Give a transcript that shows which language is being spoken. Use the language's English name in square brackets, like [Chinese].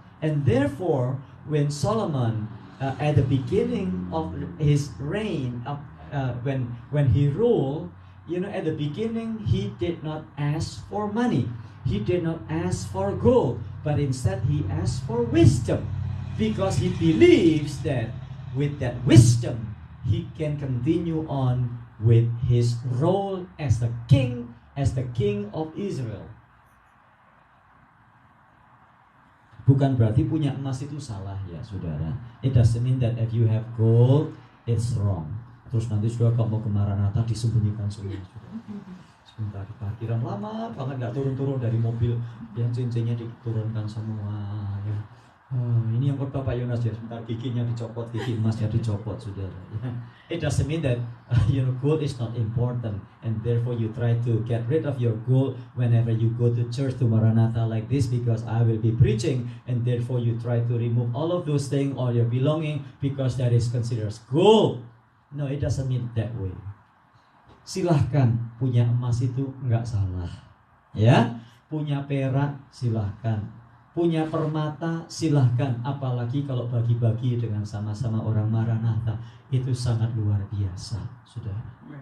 [English] And therefore, when Solomon at the beginning of his reign, when he ruled, at the beginning he did not ask for money, he did not ask for gold, but instead he asked for wisdom, because he believes that with that wisdom he can continue on with his role as the king of Israel. [Indonesian] Bukan berarti punya emas itu salah ya, saudara. [English] It doesn't mean that if you have gold, it's wrong. [Indonesian] Terus nanti sudah kalau mau ke Maranatha disembunyikan semua. Sebentar di parkiran lama banget nggak turun-turun dari mobil, yang cincinnya diturunkan semua. Ya. Ini yang kata Pak Yonas ya, sebentar giginya dicopot, gigi emasnya dicopot, saudara. [English] It doesn't mean that gold is not important, and therefore you try to get rid of your gold whenever you go to church, to Maranatha like this, because I will be preaching, and therefore you try to remove all of those things, all your belonging, because that is considered gold. No, it doesn't mean that way. [Indonesian] Silahkan punya emas itu nggak salah, ya. Punya perak silahkan. Punya permata silahkan, apalagi kalau bagi-bagi dengan sama-sama orang Maranatha, itu sangat luar biasa, saudara.